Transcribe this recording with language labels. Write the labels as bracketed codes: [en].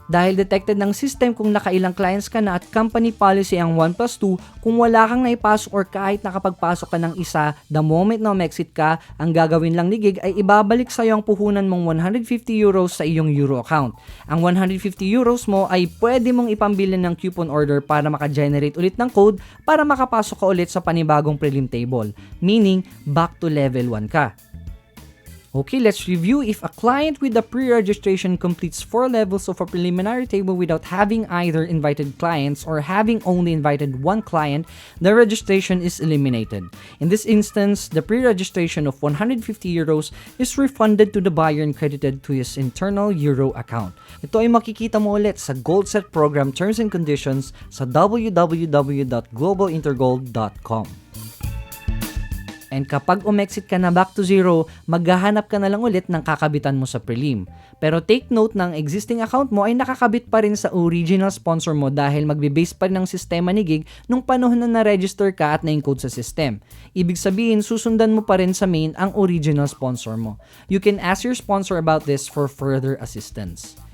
[tl] Dahil detected ng system kung nakailang clients ka na at company policy ang 1+2, kung wala kang naipasok or kahit nakapagpasok ka ng isa, [en] the moment [tl] na exit ka, ang gagawin lang ni Gig ay ibabalik sa iyo ang puhunan mong 150 euros sa iyong euro account. Ang 150 euros mo ay pwede mong ipambili ng coupon order para maka-generate ulit ng code para makapasok ka ulit sa panibagong prelim table. [en] Meaning, back to level 1 ka. Okay, let's review. If a client with a pre-registration completes 4 levels of a preliminary table without having either invited clients or having only invited 1 client, the registration is eliminated. In this instance, the pre-registration of 150 euros is refunded to the buyer and credited to his internal euro account. [tl] Ito ay makikita mo ulit sa Gold Set Program Terms and Conditions sa www.globalintergold.com. And kapag umexit ka na back to zero, maghahanap ka na lang ulit ng kakabitan mo sa prelim. Pero take note ng existing account mo ay nakakabit pa rin sa original sponsor mo dahil magbe-base pa rin ang sistema ni Gig nung panahon na na-register ka at na-encode sa system. Ibig sabihin, susundan mo pa rin sa main ang original sponsor mo. [en] You can ask your sponsor about this for further assistance.